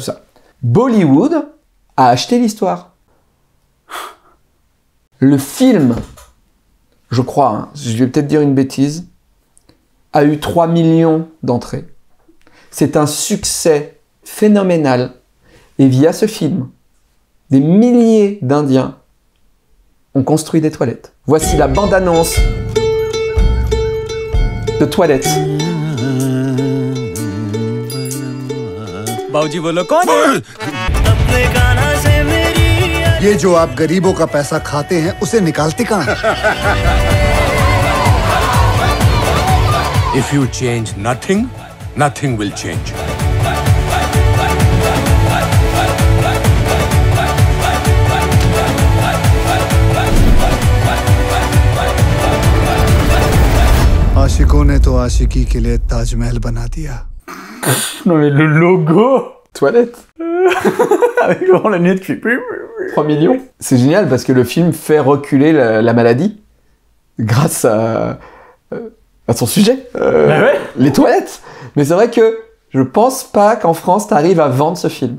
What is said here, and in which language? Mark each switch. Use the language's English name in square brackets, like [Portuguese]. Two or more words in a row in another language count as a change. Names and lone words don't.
[French] Bollywood a acheté l'histoire. Le film, je crois, hein, je vais peut-être dire une bêtise, a eu 3 millions d'entrées. C'est un succès phénoménal. Et via ce film, des milliers d'Indiens ont construit des toilettes. Voici la bande-annonce de toilettes. [Hindi] बाबूजी बोलो कौन है? ये जो आप गरीबों का पैसा खाते हैं उसे निकालते कहाँ हैं? [English] If you change nothing, nothing will change. [Hindi] आशिकों ने तो आशिकी के लिए ताजमहल बना दिया. [French] Non mais le logo Toilette. avec genre la lunette qui... 3 millions. C'est génial parce que le film fait reculer la maladie grâce à son sujet. Bah ouais. Les toilettes. Mais c'est vrai que je pense pas qu'en France t'arrives à vendre ce film.